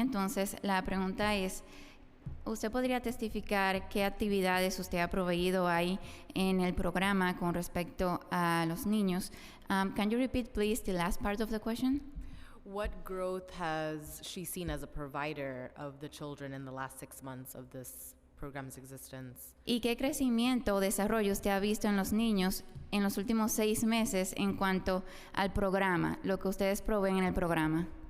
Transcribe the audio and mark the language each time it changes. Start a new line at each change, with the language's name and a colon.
Spanish: Entonces, la pregunta es, ¿usted podría testificar qué actividades usted ha proveído ahí en el programa con respecto a los niños?
English: Can you repeat, please, the last part of the question? What growth has she seen as a provider of the children in the last 6 months of this program's existence?
Spanish: ¿Y qué crecimiento o desarrollo usted ha visto en los niños en los últimos 6 meses en cuanto al programa, lo que ustedes proveen en el programa?